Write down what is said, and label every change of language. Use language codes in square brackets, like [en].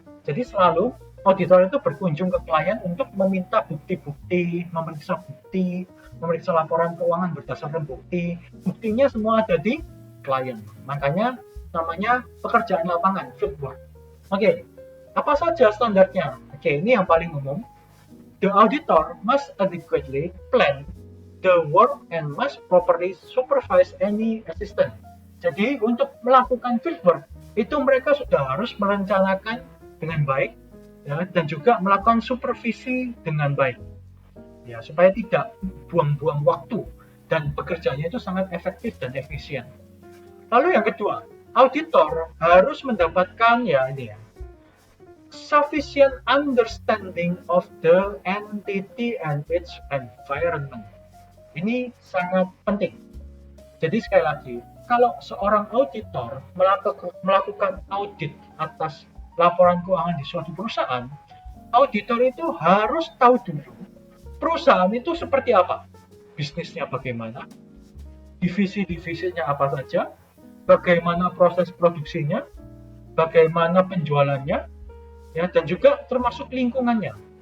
[id] Jadi selalu auditor itu berkunjung ke klien untuk meminta bukti-bukti, memeriksa laporan keuangan berdasarkan bukti. Buktinya semua ada di klien. Makanya namanya pekerjaan lapangan, fieldwork. Oke, apa saja standarnya? Oke, ini yang paling umum. [en] The auditor must adequately plan the work and must properly supervise any assistant. [id] Jadi untuk melakukan fieldwork itu mereka sudah harus merencanakan dengan baik ya, dan juga melakukan supervisi dengan baik ya, supaya tidak buang-buang waktu dan bekerjanya itu sangat efektif dan efisien. Lalu yang kedua, auditor harus mendapatkan [en] sufficient understanding of the entity and its environment. [id] Ini sangat penting. Jadi sekali lagi, kalau seorang auditor melakukan audit atas laporan keuangan di suatu perusahaan, auditor itu harus tahu dulu perusahaan itu seperti apa, bisnisnya bagaimana, divisi-divisinya apa saja, bagaimana proses produksinya, bagaimana penjualannya, ya, dan juga termasuk lingkungannya.